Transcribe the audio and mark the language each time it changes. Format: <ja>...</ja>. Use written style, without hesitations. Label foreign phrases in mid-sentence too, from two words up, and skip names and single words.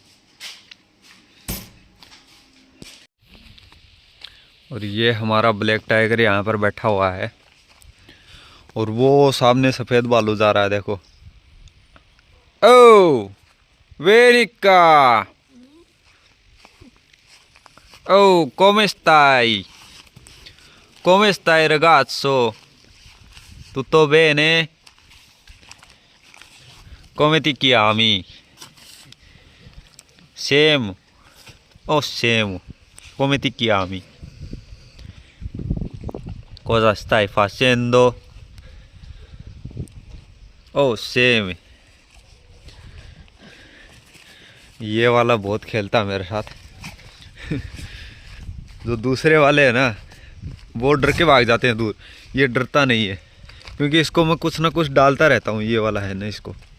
<hi>और ये हमारा ब्लैक टाइगर यहाँ पर बैठा हुआ है, और वो सामने सफ़ेद बालू जा रहा है, देखो।</hi> <it>ओ वेनिका, ओ come stai? Come stai ragazzo? Tutto bene? Come ti chiami? Semu. Oh Semu, come ti chiami? Cosa stai facendo? Oh Semu।</it> <hi>ये वाला बहुत खेलता मेरे साथ जो दूसरे वाले हैं ना, वो डर के भाग जाते हैं दूर, ये डरता नहीं है, क्योंकि इसको मैं कुछ ना कुछ डालता रहता हूँ, ये वाला है ना इसको।</hi>